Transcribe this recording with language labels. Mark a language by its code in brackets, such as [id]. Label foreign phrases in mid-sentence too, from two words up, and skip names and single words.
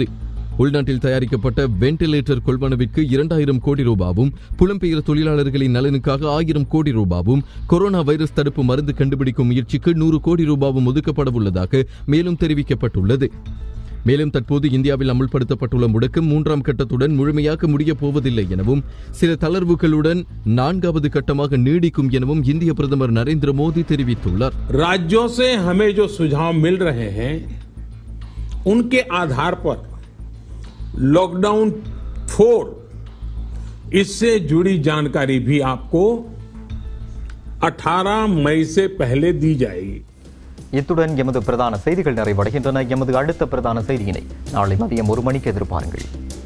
[ta] உள்நாட்டில் தயாரிக்கப்பட்ட வெண்டிலேட்டர் கொள்வனவிற்கு 2,000 கோடி ரூபாவும், புலம்பெயர் தொழிலாளர்களின் நலனுக்காக 1,000 கோடி ரூபாவும், கொரோனா வைரஸ் தடுப்பு மருந்து கண்டுபிடிக்கும் முயற்சிக்கு 100 கோடி ரூபாவும் ஒதுக்கப்பட உள்ளதாக மேலும் தெரிவிக்கப்பட்டுள்ளது. மேலும் தற்போது இந்தியாவில் அமுல்படுத்தப்பட்டுள்ள முடக்கம் 3ஆம் கட்டத்துடன் முழுமையாக முடியப் போவதில்லை எனவும் சில தளர்வுகளுடன் 4வது கட்டமாக நீடிக்கும் எனவும் இந்திய பிரதமர் நரேந்திர மோடி தெரிவித்துள்ளார். [hi] राज्यों से हमें जो सुझाव मिल रहे हैं उनके आधार पर लॉकडाउन 4 इससे जुड़ी जानकारी भी आपको 18 मई से पहले दी जाएगी. [ta] இத்துடன் எமது பிரதான செய்திகள் நிறைவடைகின்றன. எமது அடுத்த பிரதான செய்தியினை நாளை மதியம் 1 மணிக்கு எதிர்பாருங்கள்.